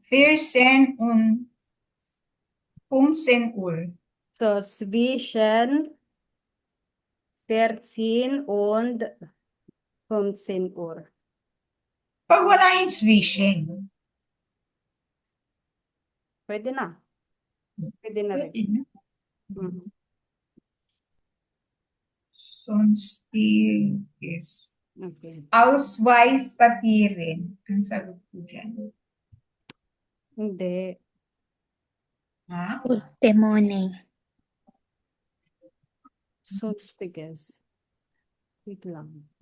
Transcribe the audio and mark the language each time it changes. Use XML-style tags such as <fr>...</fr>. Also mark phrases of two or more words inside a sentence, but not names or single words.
<de>14 und 15 Uhr. So, zwischen 14 und 15 Uhr.</de> <tl>Pag wala yung zwischen. Pwede na. Pwede na rin. Pwede na. Mhm.</tl> <de>Sonstig is Okay. Ausweispapieren. Ang sagot ko dyan.</de> <tl>Hindi. Ha?</tl> <de>Portemonnaie. Sonstiges.</de> <tl>Wait lang.</tl>